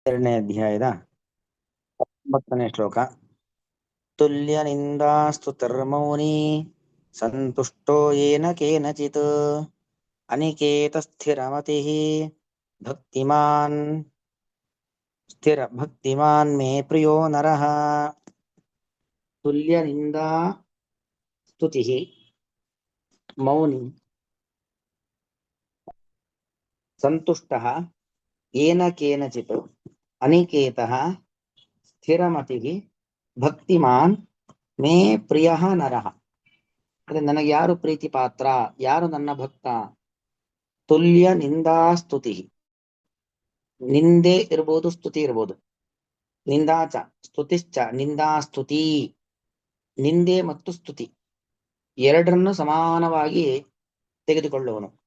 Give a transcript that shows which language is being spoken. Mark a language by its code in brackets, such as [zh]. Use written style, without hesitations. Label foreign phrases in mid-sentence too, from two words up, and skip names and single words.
[kn] ಎರಡನೇ ಅಧ್ಯಾಯದ 9ನೇ ಶ್ಲೋಕ. [sa] ತುಲ್ಯ ನಿಂದಾಸ್ತುತಿರ್ಮೌನಿ ಸಂತುಷ್ಟೋ ಯೇನ ಕೇನಚಿತ್ ಅನಿಕೇತ ಸ್ಥಿರಮತಿಃ ಭಕ್ತಿಮಾನ್ ಮೇ ಪ್ರಿಯೋ ನರಃ. ತುಲ್ಯ ನಿಂದಾ ಸ್ತುತಿಃ ಮೌನಿ ಸಂತುಷ್ಟಃ ಯೇನ ಕೇನಚಿತ್ ಅನಿಕೇತಃ ಸ್ಥಿರಮತಿಃ ಭಕ್ತಿಮಾನ್ ಮೇ ಪ್ರಿಯಃ ನರಃ. [kn] ಅಂದ್ರೆ ನನಗೆ ಯಾರು ಪ್ರೀತಿ ಪಾತ್ರ, ಯಾರು ನನ್ನ ಭಕ್ತ. [sa] ತುಲ್ಯ ನಿಂದಾ ಸ್ತುತಿ, [kn] ನಿಂದೆ ಇರ್ಬೋದು, ಸ್ತುತಿ ಇರ್ಬೋದು. [sa] ನಿಂದಾಚ ಸ್ತುತಿಶ್ಚ ನಿಂದಾ ಸ್ತುತಿ, [kn] ನಿಂದೆ ಮತ್ತು ಸ್ತುತಿ ಎರಡರನ್ನು ಸಮಾನವಾಗಿ ತೆಗೆದುಕೊಳ್ಳುವನು.